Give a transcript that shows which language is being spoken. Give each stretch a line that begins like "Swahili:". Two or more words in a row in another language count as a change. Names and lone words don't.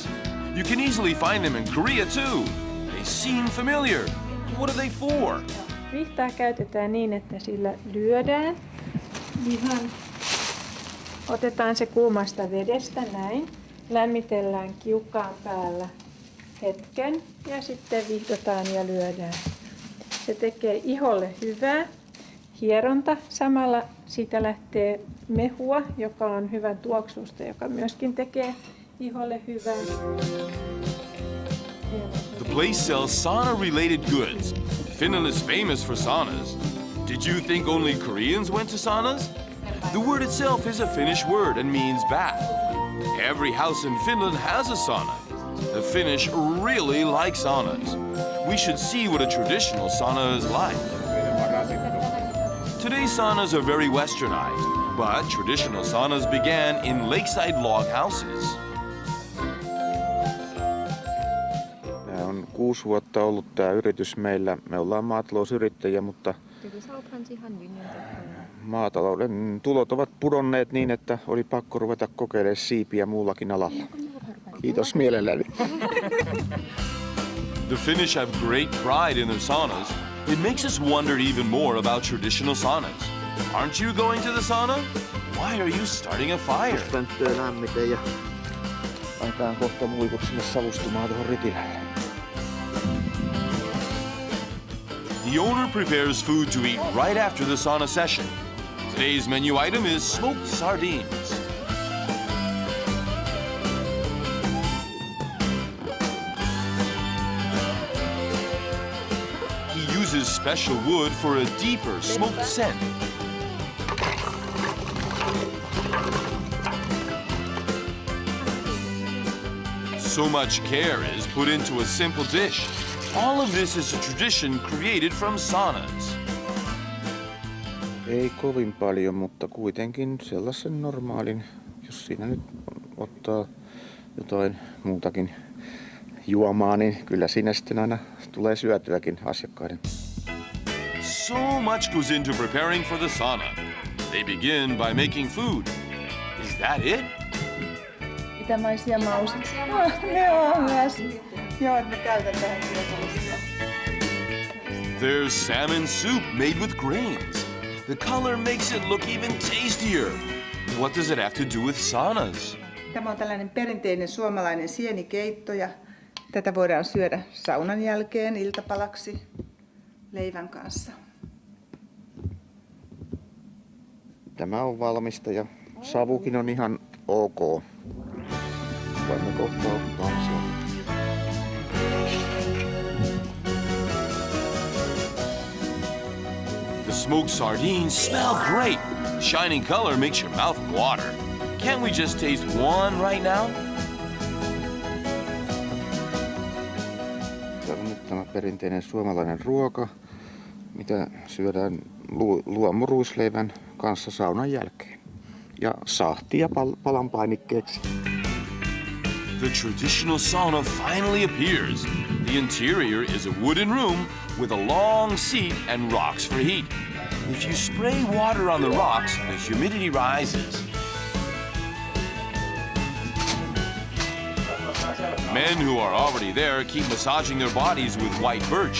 English: You can easily find them in Korea too. They seem familiar. What are they for?
Finnish: Vihtaa käytetään niin, että sillä lyödään ihan. Otetaan se kuumasta vedestä näin. Lämmitellään kiukaan päällä hetken ja sitten vihdotaan ja lyödään. Se tekee iholle hyvää. Hieronta. Samalla siitä lähtee mehua, joka on hyvän tuoksusta, joka myöskin tekee iholle hyvää.
English: The place sells sauna-related goods. Finland is famous for saunas. Did you think only Koreans went to saunas? The word itself is a Finnish word and means bath. Every house in Finland has a sauna. The Finnish really like saunas. We should see what a traditional sauna is like. Today's saunas are very westernized, but traditional saunas began in lakeside log houses.
Finnish: Tämä on 6 vuotta ollut tämä yritys meillä. Me ollaan maatalousyrittäjiä, mutta maatalouden tulot ovat pudonneet niin, että oli pakko ruveta kokeilemaan siipiä muullakin alalla. Kiitos mielelläni.
English: The Finnish have great pride in their saunas. It makes us wonder even more about traditional saunas. Aren't you going to the sauna? Why are you starting a fire?
Finnish: Pönttöä lämmiten ja laitetaan kohta muikut sinne savustumaan tuohon ritilälle.
English: The owner prepares food to eat right after the sauna session. Today's menu item is smoked sardines. He uses special wood for a deeper smoked scent. So much care is put into a simple dish. All of this is a tradition created from saunas.
Finnish: Ei kovin paljon, mutta kuitenkin sellaisen normaalin, jos siinä nyt ottaa jotain muutakin juomaa, niin kyllä siinä sitten aina tulee syötyäkin asiakkaiden.
English: So much goes into preparing for the sauna. They begin by making food. Is that it?
Finnish: Itämaisia mausteita. Ne on myös. Joo, me käytetään tällaisia.
English: There's salmon soup made with grains. The color makes it look even tastier. What does it have to do with saunas?
Finnish: Tämä on tällainen perinteinen suomalainen sienikeitto ja tätä voidaan syödä saunan jälkeen iltapalaksi leivän kanssa. Tämä on valmista ja savukin on ihan ok. Voimme kohta ottaa sen. The smoked sardines smell great. Shining color makes your mouth water. Can't we just taste one right now? Tämä on nyt tämä perinteinen suomalainen ruoka, mitä syödään luomuruisleivän kanssa saunan jälkeen. Ja sahtia palan painikkeeksi.
English: The traditional sauna finally appears. The interior is a wooden room with a long seat and rocks for heat. If you spray water on the rocks, the humidity rises. Men who are already there keep massaging their bodies with white birch.